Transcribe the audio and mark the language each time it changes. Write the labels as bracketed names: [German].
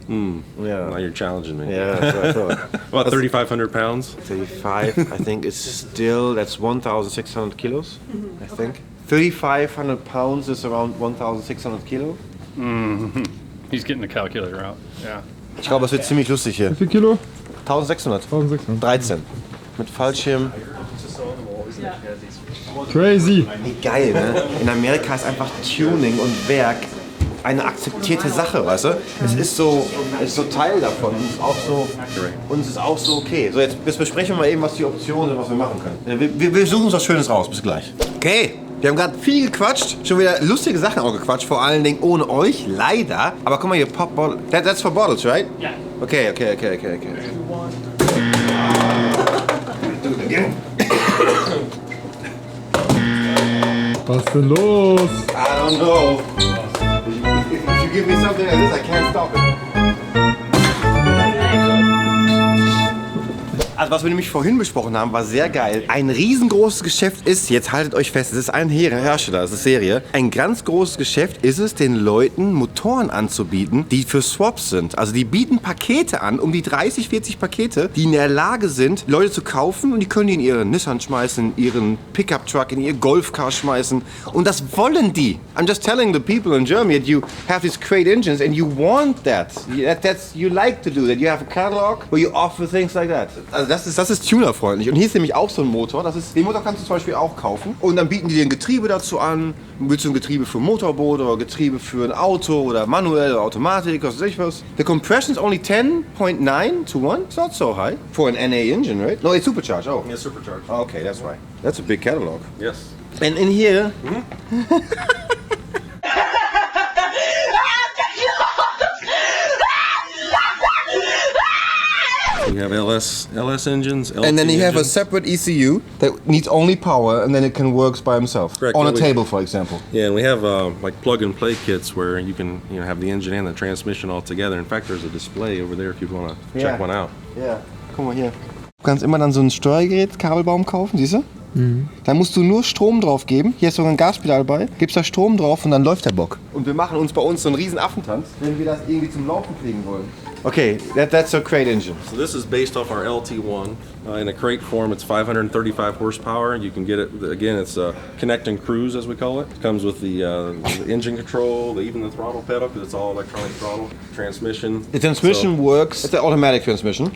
[English] Now you're challenging me. Yeah, that's what I thought. About 3,500 pounds. 35, I think it's still, that's 1,600 kilos, I think. 3,500 pounds is around 1,600 kilo. He's getting the calculator out. Yeah. [German] Ich glaube, es wird ziemlich lustig hier. Wie viel Kilo? 1,600. 1600. 13. Mit Fallschirm. [English] Crazy. [German] Wie geil, ne? In Amerika ist einfach Tuning und Werk eine akzeptierte Sache, weißt du? Es ist so Teil davon und es ist auch so okay. So, jetzt besprechen wir mal eben, was die Optionen sind, was wir machen können. Wir suchen uns was Schönes raus. Bis gleich. Okay. Wir haben gerade viel gequatscht, schon wieder lustige Sachen auch gequatscht, vor allen Dingen ohne euch, leider. Aber guck mal hier, Pop Bottle. [English] That's for bottles, right? Yeah. Okay. Do it again. [German] Was ist denn los? [English] I don't know. If you give me something like this, I can't stop it. [German] Also was wir nämlich vorhin besprochen haben, war sehr geil. Ein riesengroßes Geschäft ist, jetzt haltet euch fest, es ist ein Hersteller, es ist Serie. Ein ganz großes Geschäft ist es, den Leuten Motoren anzubieten, die für Swaps sind. Also die bieten Pakete an, um die 30, 40 Pakete, die in der Lage sind, Leute zu kaufen und die können die in ihren Nissan schmeißen, in ihren Pickup-Truck, in ihr Golfcar schmeißen. Und das wollen die. [English] I'm just telling the people in Germany that you have these great engines and you want that. You like to do that. You have a catalog where you offer things like that. [German] Also das ist tunerfreundlich. Und hier ist nämlich auch so ein Motor. Den Motor kannst du zum Beispiel auch kaufen. Und dann bieten die dir ein Getriebe dazu an. Willst du ein Getriebe für ein Motorboot oder Getriebe für ein Auto oder manuell oder Automatik, was weiß ich was. [English] The compression is only 10.9 to 1. It's not so high for an NA engine, right? No, it's supercharged. Oh. Yeah, supercharged. Oh, okay, that's right. That's a big catalog. Yes. And in here... We have LS engines, LT And then you have a engines. separate ECU that needs only power, and then it can work by himself. Correct. On a Yeah, table, for example. Yeah, and we have like plug-and-play kits where you can have the engine and the transmission all together. In fact, there's a display over there if you want to check one out. [German] Ja. Guck mal hier. Du kannst immer dann so ein Steuergerät, Kabelbaum kaufen, siehst du? Da musst du nur Strom drauf geben. Hier ist sogar ein Gaspedal bei. Gibst da Strom drauf und dann läuft der Bock. Und wir machen uns bei uns so einen riesen Affentanz, wenn wir das irgendwie zum Laufen kriegen wollen. [English] Okay, that's a crate engine. So this is based off our LT1. In a crate form, it's 535 horsepower. You can get it, again, it's connect and cruise, as we call it. It comes with the engine control, even the throttle pedal, because it's all electronic throttle, transmission. The transmission works, it's an automatic transmission.